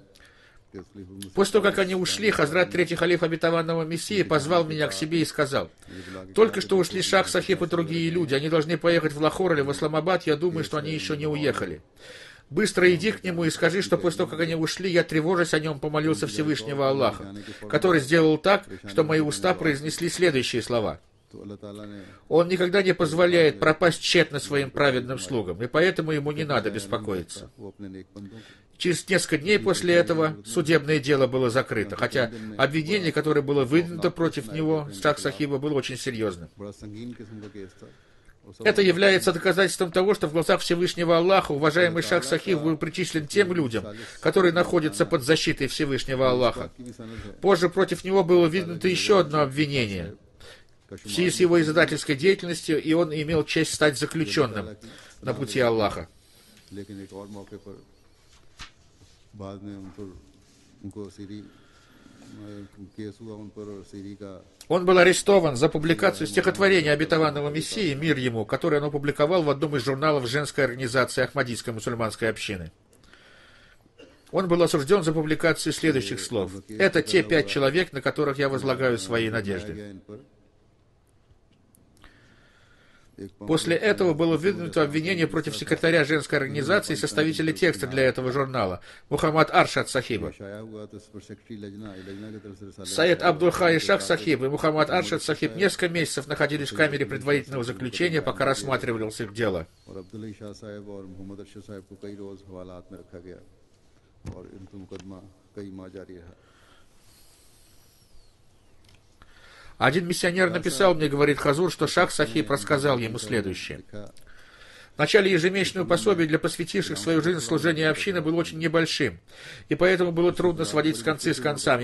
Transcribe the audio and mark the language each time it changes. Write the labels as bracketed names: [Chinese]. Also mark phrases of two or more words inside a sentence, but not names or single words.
[Russian] После того, как они ушли, Хазрат третий халиф обетованного Мессии позвал меня к себе и сказал: «Только что ушли Шах Сахиб и другие люди, они должны поехать в Лахор или в Исламабад, я думаю, что они еще не уехали. Быстро иди к нему и скажи, что после того, как они ушли, я, тревожась о нем, помолился Всевышнего Аллаха, который сделал так, что мои уста произнесли следующие слова: [Urdu] تو اللہ تعالیٰ نے [Russian] Он никогда не позволяет пропасть тщетно своим праведным слугам, и поэтому ему не надо беспокоиться. [Urdu] وہ اپنے نیک بندوں کو [Russian] Через несколько дней после этого судебное дело было закрыто, хотя обвинение, которое было выдвинуто против него, Шах Сахиба, было очень серьезным. [Urdu] بڑا سنگین قسم کا کیس تھا اور سب [Russian] Это является доказательством того, что в глазах Всевышнего Аллаха уважаемый Шах Сахиб был причислен тем людям, которые находятся под защитой Всевышнего Аллаха. [Urdu] کی بھی سند ہے [Russian] Позже против него было выдвинуто еще одно обвинение в связи с его издательской деятельностью, и он имел честь стать заключенным на пути Аллаха. [Urdu] لیکن ایک اور موقع پر بعد میں ان کو سیری کیس ہوا ان پر اور سیری کا [Russian] Он был арестован за публикацию стихотворения обетованного Мессии «Мир ему», которое он опубликовал в одном из журналов женской организации Ахмадийской мусульманской общины. Он был осужден за публикацию следующих слов. «Это те 5 человек, на которых я возлагаю свои надежды». [Urdu] گیا ان پر [Russian] После этого было выдвинуто обвинение против секретаря женской организации и составителя текста для этого журнала Мухаммад Аршад Сахиба. [Urdu] شائع ہوا تو اس پر سیکرٹری لجنہ کی طرف سے [Russian] Саид Абдул-Хай Шах Сахиб и Мухаммад Аршад Сахиб несколько месяцев находились в камере предварительного заключения, пока рассматривалось их дело. [Urdu] اور عبداللہ شاہ صاحب اور محمد ارشد صاحب کو کئی روز حوالات میں رکھا گیا اور ان کا مقدمہ کئی ماہ جاری رہا [Russian] Один миссионер написал мне, говорит Хазур, что Шах Сахиб рассказал ему следующее. В начале ежемесячного пособия для посвятивших свою жизнь служению общины было очень небольшим, и поэтому было трудно сводить концы с концами.